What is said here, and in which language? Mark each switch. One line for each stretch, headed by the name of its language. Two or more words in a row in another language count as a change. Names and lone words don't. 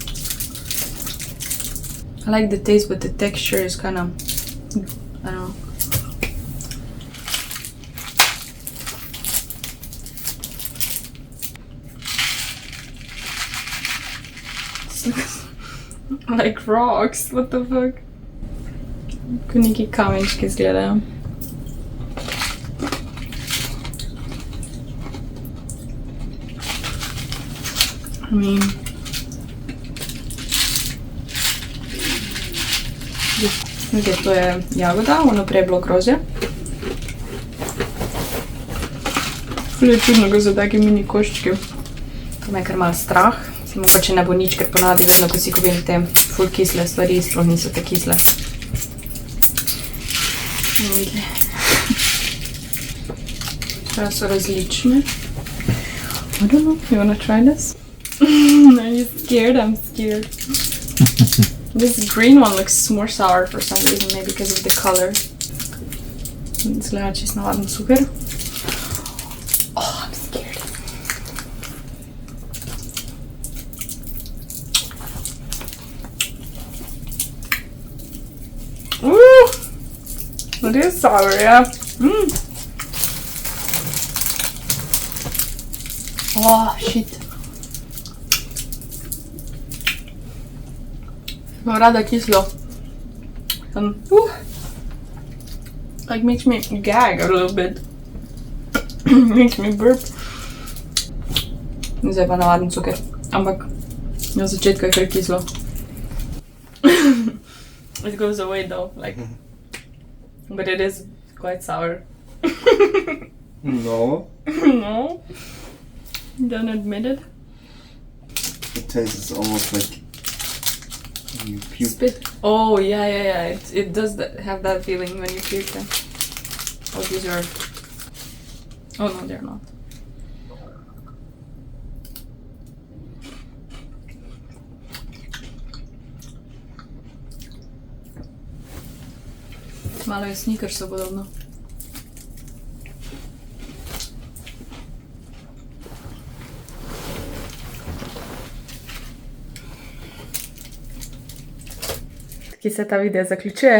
English: I like the taste, but the texture is kind of, I don't know. It's like rocks, what the fuck?
Slovenian: Ko neki kamenčki izgledajo.
English: I mean,
Slovenian: okay, to je jagoda, ono prej je bilo grozdje. Ful je čudno, ko so taki mini koščki. Me je kar malo strah. Mogoče ne bo nič, ker ponavadi vedno, ko si kupim te ful kisle stvari, sploh niso te kisle. Bomo videli. Prav so različne.
English: I don't know, you wanna try this? Are you scared? I'm scared. This green one looks more sour for some reason, maybe because of the color.
Slovenian: Izgleda čisto navaden super.
English: Oh, I'm scared. Ooh! It is sour, yeah. Oh, shit.
Slovenian: Imam rada kislo.
English: Like makes me gag a little bit. Makes me burp.
Slovenian: Zdaj pa navaden cuker. Ampak na začetku je kar kislo.
English: It goes away though, like. But it is quite sour. No. No? Don't admit it. The taste is almost like you puke. Spit. Oh, yeah. It does have that feeling when you puke them. Oh, these are... Oh, no, they're not.
Slovenian: Malo je Snickersov podobno. Ki se ta video zaključuje.